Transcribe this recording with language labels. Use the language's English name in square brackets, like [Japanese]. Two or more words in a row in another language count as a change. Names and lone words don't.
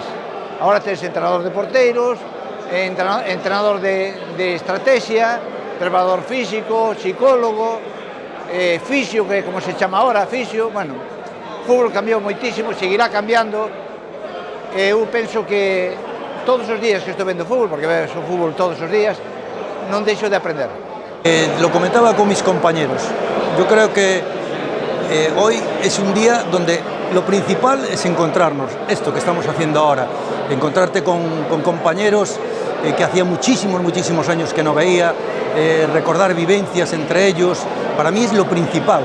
[Galician] Agora tens entrenador de porteiros, entrenador de estrategia, preparador físico, psicólogo, fisio, que como se chama ahora, fisio, bueno, o fútbol cambiou moitísimo, seguirá cambiando, e eu penso que todos os días que estou vendo fútbol, porque ves o fútbol todos os días, non deixo de aprender. [Spanish] Lo comentaba con mis compañeros, yo creo que hoy es un día donde lo principal es encontrarnos, esto que estamos haciendo ahora, encontrarte con compañeros que hacía muchísimos años que no veía, recordar vivencias entre ellos, para mí es lo principal.